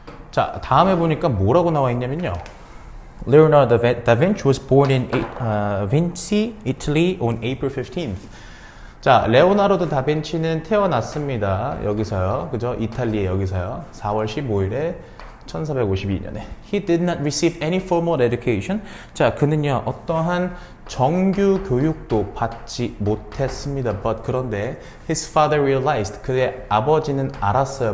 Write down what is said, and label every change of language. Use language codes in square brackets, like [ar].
[ko] 자, 다음에 보니까 뭐라고 나와 있냐면요, [en] Leonardo da Vinci was born in Vinci, Italy on April 15th. [ko] 자, 레오나르도 다빈치는 태어났습니다. 여기서요. 그죠? 이탈리아 여기서요. 4월 15일에 1452년에. [en] He did not receive any formal education. [ko] 자, 그는요, 어떠한 정규 교육도 받지 못했습니다. But 그런데 [en] his father realized, [ko] 그의 아버지는 알았어요.